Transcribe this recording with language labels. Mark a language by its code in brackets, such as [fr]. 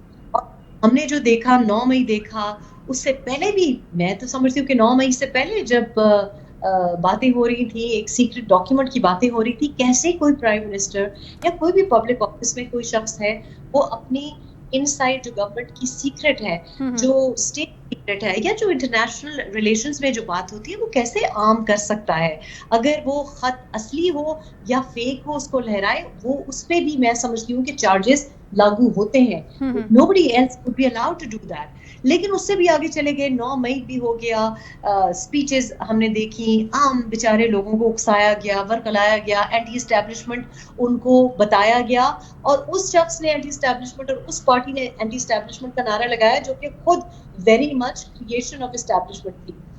[ur] اور ہم نے جو دیکھا 9 مئی دیکھا، اس سے پہلے بھی میں تو سمجھتی ہوں کہ 9 مئی سے پہلے جب باتیں ہو رہی تھی، ایک سیکرٹ ڈاکیومنٹ کی باتیں ہو رہی تھی، کیسے کوئی پرائم منسٹر یا کوئی بھی پبلک آفس میں کوئی شخص ہے وہ اپنی ان سائڈ جو گورنمنٹ کی سیکرٹ ہے، جو اسٹیٹ سیکرٹ ہے یا جو انٹرنیشنل ریلیشنز میں جو بات ہوتی ہے وہ کیسے عام کر سکتا ہے. اگر وہ خط اصلی ہو یا فیک ہو اس کو لہرائے، وہ اس پہ بھی میں سمجھتی ہوں کہ چارجز لاگو ہوتے ہیں. [en] nobody else would be allowed to do that. [ur] لیکن اس سے بھی آگے چلے گئے، 9 مئی بھی ہو گیا، سپیچز ہم نے دیکھی، عام بیچارے لوگوں کو اکسایا گیا، ورگلایا گیا، اینٹی اسٹیبلشمنٹ ان کو بتایا گیا. اور اس شخص نے اینٹی اسٹیبلشمنٹ اور اس پارٹی نے اینٹی اسٹیبلشمنٹ کا نعرہ لگایا جو کہ خود [en] very much corruption of establishment [ur] تھی.